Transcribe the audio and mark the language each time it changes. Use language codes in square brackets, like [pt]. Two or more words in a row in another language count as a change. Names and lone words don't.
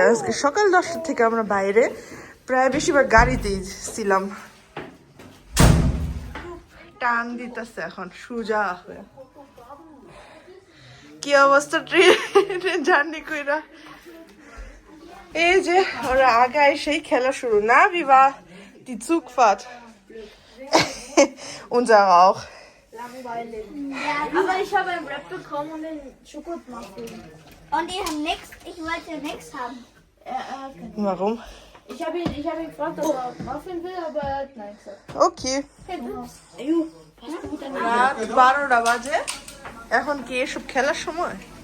[bn] আজকে সকাল 10টা থেকে আমরা বাইরে, প্রায় বেশিরভাগ গাড়িতেই ছিলাম। টান দিতেছে এখন সোজা হয়ে। কি অবস্থা ট্রেনে জার্নি কইরা? এই যে ওরা আগে এসেই খেলা শুরু। না বিবা, [de] die Zugfahrt. Unser auch. Langweilig. Ja, aber ich habe einen Rap bekommen und den Schokomuffin. Und die haben nichts. Ich wollte nichts haben. Warum? Ich habe ihn gefragt, ob er Muffin will, aber er hat nein gesagt. Okay. Hey, Ayu, passt du gut an den [bn] রাত 12টা বাজে। এখন কি এসব খেলার সময়?